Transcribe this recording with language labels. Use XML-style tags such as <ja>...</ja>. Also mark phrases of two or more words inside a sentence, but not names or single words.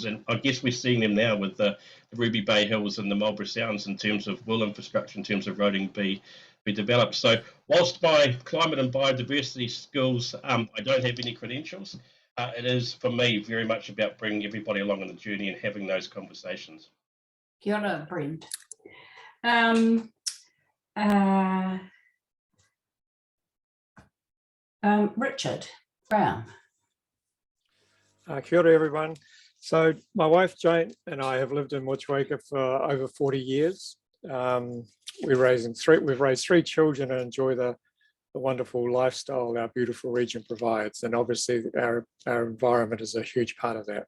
<en>And I guess we're seeing them now with the Ruby Bay Hills and the Marlborough Sounds in terms of will infrastructure, in terms of roading be developed. So whilst my climate and biodiversity skills, I don't have any credentials, it is for me very much about bringing everybody along on the journey and having those conversations.</en> <mi>Kia ora, Brent. Richard Brown. Kia ora,</mi> <en>everyone. So my wife Jane and I have lived in MOTUEKA for over 40 years. We've raised 3 children and enjoy the wonderful lifestyle our beautiful region provides. And obviously our environment is a huge part of that.</en>